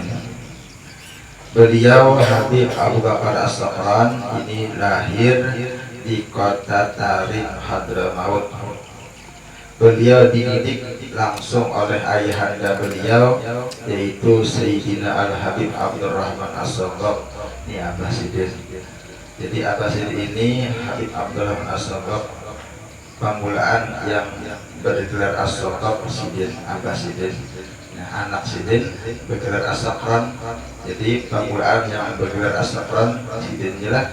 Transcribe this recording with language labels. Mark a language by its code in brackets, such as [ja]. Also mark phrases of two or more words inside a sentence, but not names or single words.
[id] Beliau Habib Abu Bakar As-Saqaf ini lahir di kota Tarim, Hadramaut. Beliau dididik langsung oleh ayahanda beliau, yaitu Sayyidina Al-Habib Abdurrahman As-Saqaf. Ini Abah Sidin. Jadi Abah Sidin ini Habib Abdurrahman As-Saqaf, pemulaan yang bergelar As-Saqaf Sidin, Abah Sidin. Nah, anak Sidin bergelar As-Saqaf. Jadi pemulaan yang bergelar As-Saqaf Sidin jelas.